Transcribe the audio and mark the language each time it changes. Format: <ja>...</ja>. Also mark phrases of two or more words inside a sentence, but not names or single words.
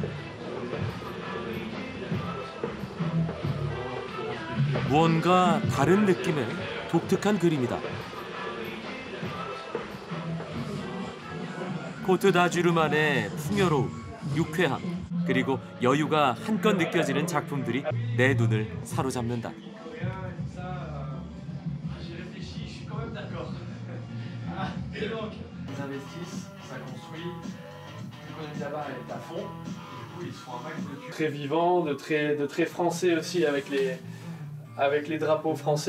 <ko>무언가 다른 느낌의 독특한 그림이다. 코트다주르만의 풍요로움, 유쾌함, 그리고 여유가 한껏 느껴지는 작품들이 내 눈을 사로잡는다.</ko> <fr>Très vivant, de très français aussi avec les drapeaux français.</fr>